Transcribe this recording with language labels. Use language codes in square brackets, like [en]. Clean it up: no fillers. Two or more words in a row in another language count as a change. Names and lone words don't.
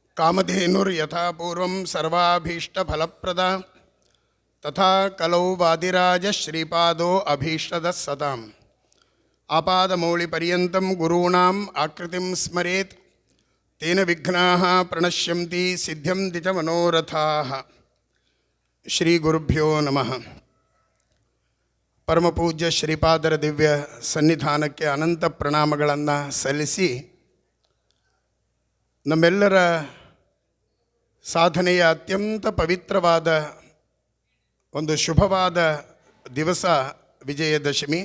[sa] ಕಾಮಧೇನುರ್ಯಥಾ ಪೂರ್ವಂ ಸರ್ವಾಭೀಷ್ಟಫಲಪ್ರದ ತಥಾ ಕಲೌ ವಾದಿರಾಜ ಶ್ರೀಪಾದೋ ಅಭೀಷ್ಟದಃ ಸತಾಂ. ಆಪಾದಮೌಳಿಪರ್ಯಂತಂ ಗುರೂಣಾಂ ಆಕೃತಿಂ ಸ್ಮರೇತ್ ತೇನ ವಿಘ್ನಾಃ ಪ್ರಣಶ್ಯಂತಿ ಸಿದ್ಧ್ಯಂತಿ ಚ ಮನೋರಥಾಃ. ಶ್ರೀ ಗುರುಭ್ಯೋ ನಮಃ. [kn] ಪರಮಪೂಜ್ಯ ಶ್ರೀಪಾದರ ದಿವ್ಯ ಸನ್ನಿಧಾನಕ್ಕೆ ಅನಂತ ಪ್ರಣಾಮಗಳನ್ನು ಸಲ್ಲಿಸಿ, ನಮ್ಮೆಲ್ಲರ ಸಾಧನೆಯ ಅತ್ಯಂತ ಪವಿತ್ರವಾದ ಒಂದು ಶುಭವಾದ ದಿವಸ ವಿಜಯದಶಮಿ.